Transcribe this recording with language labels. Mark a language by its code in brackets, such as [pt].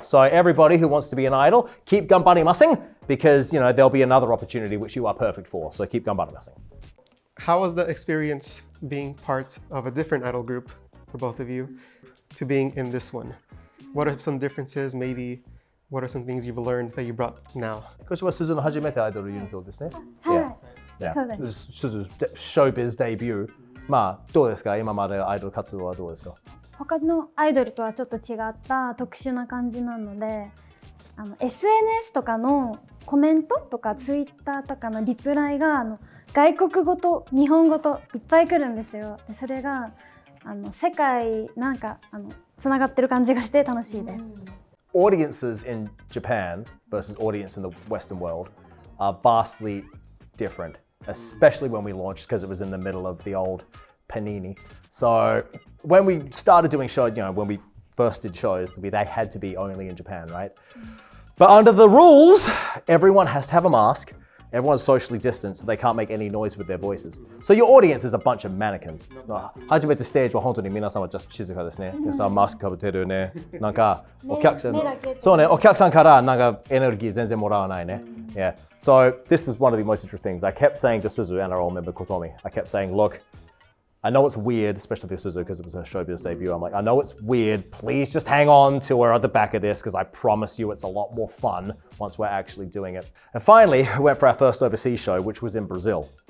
[en] So everybody who wants to be an idol, keep ganbarimasen, because there'll be another opportunity which you are perfect for. So keep ganbarimasen. How was the experience being part of a different idol group for both of you to being in this one? What are some differences, maybe? What are some things you've learned that you brought now? [ja] 今年は Suzu の初めてアイドルユニットですね。はい [en] Yeah. [ja] そうで [en] This [ja] す [en] is Suzu's showbiz debut. [ja] まあ、どうですか？今までのアイドル活動はどうですか？他のアイドルとはちょっと違った特殊な感じなので、SNS とかのコメントとか Twitter とかのリプライが外国語と日本語といっぱい来るんですよ。でそれが世界なんかつながってる感じがして楽しいです。 [en] Audiences in Japan versus audience in the Western world are vastly different, especially when we launched, because it was in the middle of the old panini. So when we started doing shows, when we first did shows, they had to be only in Japan, right? But under the rules, everyone has to have a mask. Everyone's socially distanced, they can't make any noise with their voices. So your audience is a bunch of mannequins. [ja] 初めてステージは本当に皆さんはjust静かですね。皆さんマスクかぶってるね。なんかお客さん、そうね、お客さんからなんかエネルギー全然もらわないね。 [en] Yeah. So this was one of the most interesting things. I kept saying to Suzu and our old member Kotomi, I kept saying, look, I know it's weird, especially for Suzu because it was her showbiz debut. I'm like, I know it's weird. Please just hang on till we're at the back of this because I promise you it's a lot more fun once we're actually doing it. And finally, we went for our first overseas show, which was in Brazil.